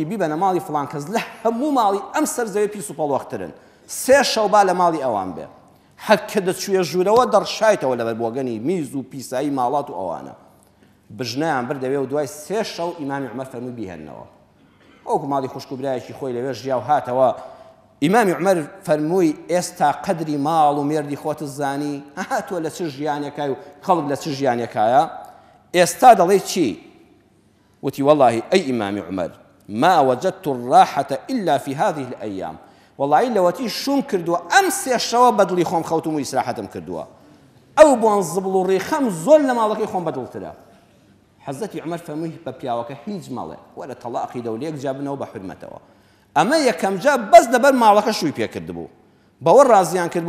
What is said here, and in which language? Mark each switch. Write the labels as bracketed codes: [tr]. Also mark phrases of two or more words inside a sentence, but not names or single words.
[ckb] بیبەنە ماڵی فڵان کەس لە هەموو ماڵی ئەم سەرزەوی پیس و پەڵوەخترن سێ شەو با لە ماڵی ئەوان بێ هەر کە دەچوویە ژوورەوە دەڕشایتەوە لەبەر بۆگەنی میز و پیسایی ماڵات و ئەوانە بژنەیان بردەوێ و دوای سێ شەو ئیمامی عومەر فەرمووی بیهێننەوە وەکو ماڵی خوشک و برایەکی خۆی لەوێ ژیا و هاتەوە ئیمامی عومەر فەرمووی ئێستا قەدری ماڵ و مێردی خۆت زانی تۆ لە چ ژیانێکای و خەڵک لە چ ژیانێکایە ئێستا دەڵێ چی وتی والله ئەی ئیمامی عومەر [ar] ما وجدت الراحة إلا في هذه الأيام [ckb] والله لەوەتی شوم کردووە ئەم سێ شەوە بەدڵی خۆم خەوتم و ئیسراحەتم کردووە ئەو بۆن زبڵ و ڕێخەم زۆر لە ماڵەکەی خۆم بەدڵترە حەزەتی عومەر فەرمووی بە پیاوەکە هیچ مەڵێ وەرە تەڵاقی دەولێک جابنەوە بە حرمەتەوە ئەمە یەکەم جا بەس لەبەر ماڵەکە شووی پێکرد بوو بەوە ڕازیان کرد